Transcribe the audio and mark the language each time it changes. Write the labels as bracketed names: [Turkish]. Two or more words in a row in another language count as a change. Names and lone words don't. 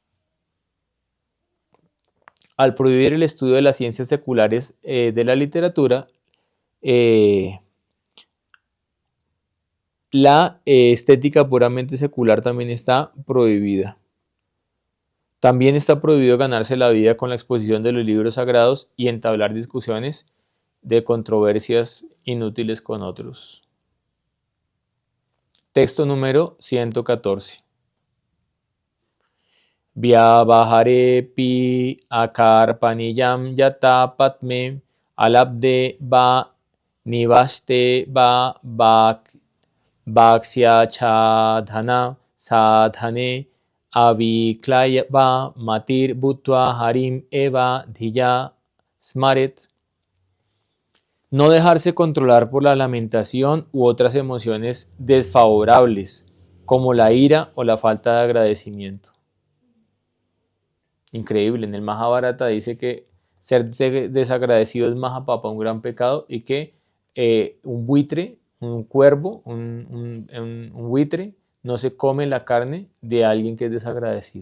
[Spanish] Al prohibir el estudio de las ciencias seculares de la literatura, la estética puramente secular también está prohibida. También está prohibido ganarse la vida con la exposición de los libros sagrados y entablar discusiones de controversias inútiles con otros. Texto número 114. [Sanskrit] व्यवहारेऽपि अकार्पण्यं यथा पाद्मे अलब्धे वा विनष्टे वा भक्ष्य छादन साधने अविक्लव मतिर् भूत्वा हरिम् एव धिया स्मरेत्. [Spanish] No dejarse controlar por la lamentación u otras emociones desfavorables, como la ira o la falta de agradecimiento. Increíble, en el Mahabharata dice que ser desagradecido es Mahapapa, un gran pecado, y que un buitre, un cuervo, un buitre, no se come la carne de alguien que es desagradecido.